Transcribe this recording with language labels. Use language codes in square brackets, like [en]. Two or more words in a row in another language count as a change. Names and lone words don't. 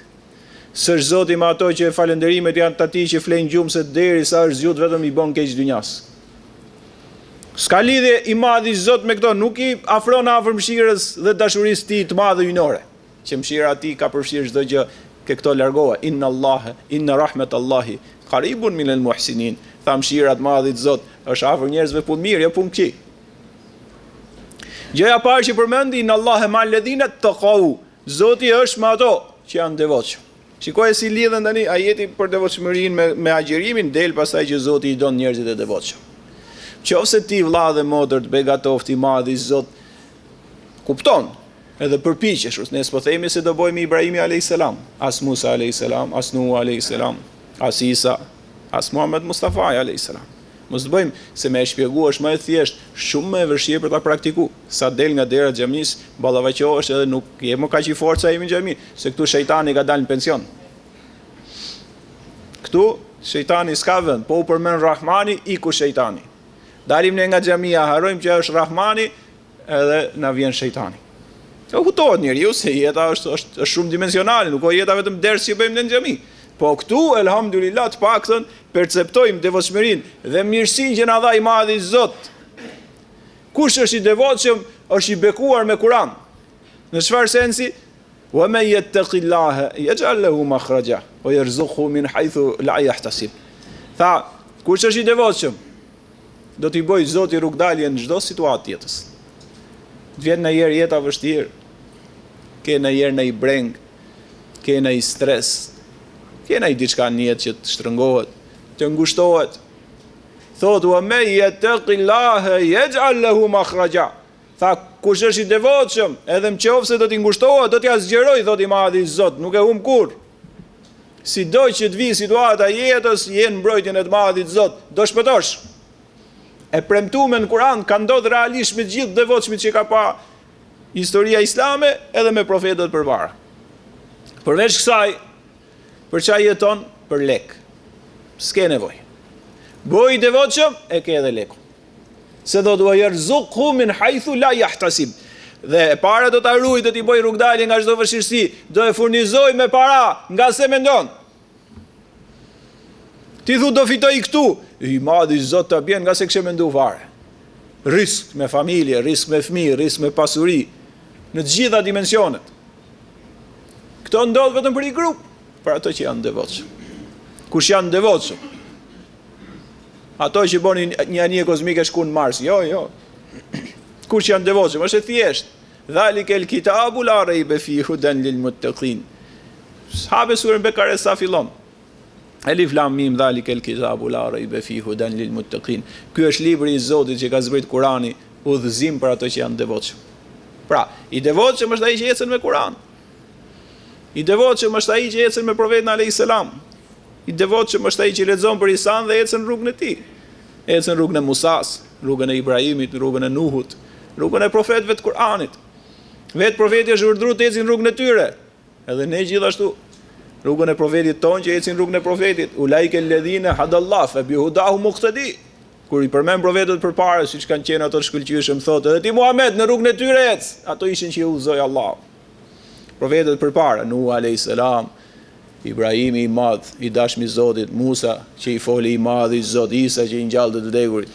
[sq] So Zoti më ato që falënderimet janë të atij që flen gjumse derisa është zgjut vetëm i bën keq dynjas. S'ka lidhje i Madhi Zot me këto, nuk i afron afër mëshirës dhe dashurisë tij të madhe hyjnore. Që mëshira e tij ka përfshirë çdo gjë. Ke këto largoha, [ar] إن رحمت الله قريب من المحسنين. [sq] Tha mëshira e Madhit Zot është afër njerëzve punë mirë, jo punë këqij. Gjëja e parë që përmendi, [ar] إن الله مع الذين اتقوا. [sq] Zoti është me ato që janë devotshëm. Shikoj si lidhen tani ajeti për devotshmërinë me agjërimin, del pastaj që Zoti i don njerëzit e devotshëm. Qofse ti vëlla dhe motër të begatofti Madhi Zot, kupton edhe përpiqesh, ne s'po themi se do bëjmë Ibrahimi a.s., as Musa a.s., as Nuh a.s., as Isa, as Muhammed Mustafa a.s. Mos të bëjmë se me e shpjegu është më e thjesht, shumë më e vështirë për ta praktikuar. Sa del nga dera e xhamisë, ballavaçohesh edhe nuk je më kaq i forca jemi në xhami, se këtu shejtani ka dalë në pension. Këtu shejtani s'ka vend, po u përmend Rahmani, iku shejtani. Dalim ne nga xhamia, harrojmë që është Rahmani, edhe na vjen shejtani. O kuptohet njeriu se jeta është shumë dimensionale, nuk ka jeta vetëm ders që bëjmë në xhami. Po këtu elhamdulillah të paktën perceptojmë devotshmërinë dhe mirësinë që na dha i Madhi Zot. Kush është i devotshëm, është i bekuar me Kur'an. Në çfarë sensi? [ar] ومن يتق الله يجعل له مخرجا ويرزقه من حيث لا يحتسب. [sq] Tha, kush është i devotshëm, do t'i bëj Zoti rrugdalje në çdo situatë jetës. Të vjen në herë jeta vështirë, ke në herë në i breng, kena i stres, kena i diçka në jetë që të shtrëngohet, të ngushtohet. Thot, [ar] ومن يتق الله يجعل له مخرجا. [sq] Tha, kush është i devotshëm, edhe nëse do t'i ngushtohet, do t'ja zgjeroj, thot i madhi Zot, nuk e humb kurrë. Sido që të vi situata jetës, jenë mbrojtjen e të madhit Zot, do shpëtosh. E premtuar në Kur'an ka ndodhur realisht me gjithë devotshmit që ka pa historia islame edhe me profetët përpara. Përveç kësaj, për çfarë jeton? Për lek. S'ke nevojë. Boj i devotshëm e ke edhe lekun. [ar] Se do t'u يرزقه من حيث لا يحتسب. [sq] Dhe e para do ta ruaj, do t'i bëj rrugdalje nga çdo vështirësi, do e furnizoj me para nga se mendon. Ti thu do fitoj këtu, i madhi Zot ta bjen nga se kishë mendu fare. Risk me familje, risk me fëmijë, risk me pasuri, në të gjitha dimensionet. Këto ndodh vetëm për i grup, për ato që janë devotshëm. Kush janë devotshëm? Ato që boni një anije kozmike shkun në Mars, jo. Kush janë devotshëm? Është e thjesht. [ar] ذلك الكتاب لا ريب فيه هدى للمتقين. [sq] Sahabe surën Bekare sa fillon. [ar] الم ذلك الكتاب لا ريب فيه هدى للمتقين. [sq] Ky është libri i Zotit që ka zbrit Kurani, udhëzim për ato që janë devotshëm. Pra, i devotshëm është ai që ecën me Kur'an. I devotshëm është ai që ecën me profetin [ar] عليه السلام. [sq] I devotshëm është ai që lexon për Isan dhe ecën rrugën e tij. Ecën rrugën e Musas, rrugën e Ibrahimit, rrugën e Nuhut, rrugën e profetëve të Kur'anit. Vetë profeti është urdhëruar të ecin rrugën e tyre. Edhe ne gjithashtu rrugën e profetit ton që ecin rrugën e profetit. [ar] أولئك الذين هدى الله فبهداهم اقتده. [sq] Kur i përmend profetët përpara, siç kanë qenë ato të shkëlqyeshëm, thotë edhe ti Muhammed në rrugën e tyre ec. Ato ishin që i udhëzoi Allahu. Profetët përpara, Nuh [ar] عليه السلام, [sq] Ibrahimi i madh, i dashmi i Zotit, Musa që i foli i madh i Zot, Isa që i ngjallë të vdekurit.